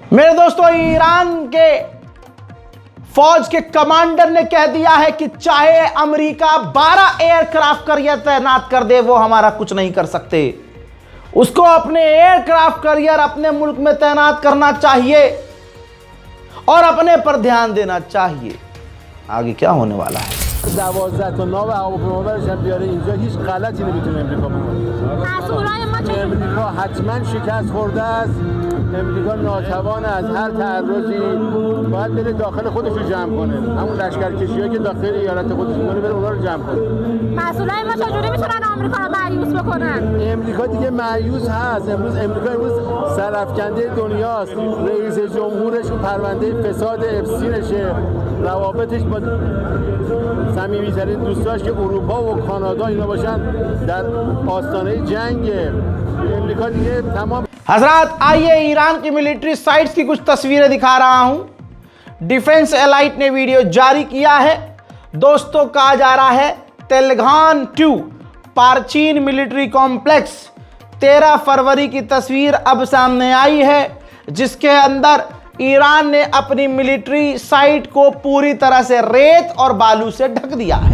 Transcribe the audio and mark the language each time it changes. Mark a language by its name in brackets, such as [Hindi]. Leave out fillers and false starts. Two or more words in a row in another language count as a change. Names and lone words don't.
[Hindi] मेरे दोस्तों, ईरान के फौज के कमांडर ने कह दिया है कि चाहे अमेरिका 12 [English] aircraft carrier [Hindi] तैनात कर दे, वो हमारा कुछ नहीं कर सकते। उसको अपने [English] aircraft carrier [Hindi] अपने मुल्क में तैनात करना चाहिए और अपने पर ध्यान देना चाहिए। आगे क्या होने वाला है? [Persian] 12 تا ناو هواپیمابرش هم بیاره اینجا هیچ غلطی نمیتونه امریکا بکنه. مسئولای ما چه؟ امریکا حتما شکست خورده است. امریکا ناتوان از هر تعرضی باید بره داخل خودش رو جمع کنه. همون لشکرکشی‌هایی که داخل ایالت خودش می‌کنه بره اونها رو جمع کنه. مسئولای ما چجوری میتونن آمریکا رو مایوس بکنن؟ امریکا دیگه مایوس هست. امروز سرافکنده دنیاست. رئیس جمهورش اون پرونده فساد اپستینشه. روابطش با صمیمی‌ترین دوستاش که اروپا و کانادا اینا باشن در آستانه جنگ. امریکا دیگه تمام. [Hindi] हजरात, आइए ईरान की [English] military sites [Hindi] की कुछ तस्वीरें दिखा रहा हूं। डिफेंस एलाइट ने वीडियो जारी किया है। दोस्तों, कहा जा रहा है तेलगान 2 पारचीन मिलिट्री कॉम्प्लेक्स 13 फरवरी की तस्वीर अब सामने आई है, जिसके अंदर ईरान ने अपनी [English] military site [Hindi] को पूरी तरह से रेत और बालू से ढक दिया है।